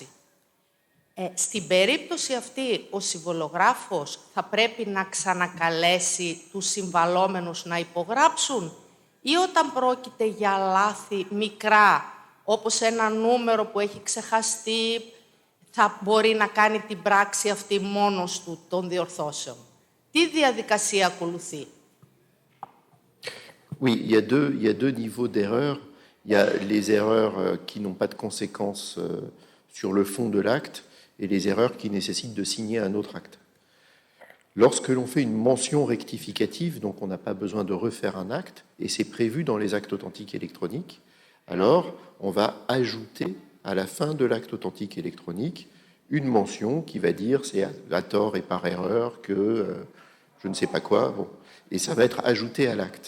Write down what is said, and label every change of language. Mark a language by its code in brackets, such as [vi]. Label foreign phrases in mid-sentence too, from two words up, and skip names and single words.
[el] Στην περίπτωση αυτή, ο συμβολογράφος θα πρέπει να ξανακαλέσει τους συμβαλόμενους να υπογράψουν ή όταν πρόκειται για λάθη μικρά, όπως ένα νούμερο που έχει ξεχαστεί, θα μπορεί να κάνει την πράξη αυτή μόνος του των διορθώσεων. Τι διαδικασία ακολουθεί? [fr] Oui, il y a deux niveaux d'erreurs. Il y a les erreurs qui n'ont pas de conséquences sur le fond de l'acte et les erreurs qui nécessitent de signer un autre acte. Lorsque l'on fait une mention rectificative, donc on n'a pas besoin de refaire un acte, et c'est prévu dans les actes authentiques électroniques, alors on va ajouter à la fin de l'acte authentique électronique une mention qui va dire c'est à tort et par erreur que je ne sais pas quoi, bon, et ça va être ajouté à l'acte.